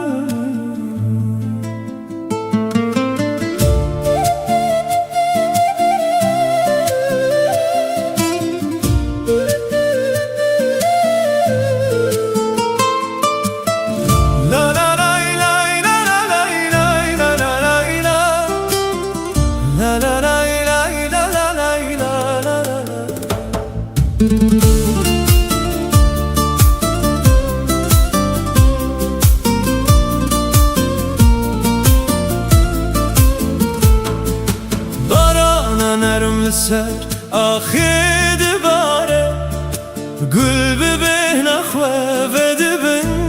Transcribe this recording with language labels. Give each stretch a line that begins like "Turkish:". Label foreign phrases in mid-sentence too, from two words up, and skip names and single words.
Kurdish: La la la la la la la la la la la La la la la la la la la la Barana nerm ser ahid bare Gül bibih nakhwe vedibin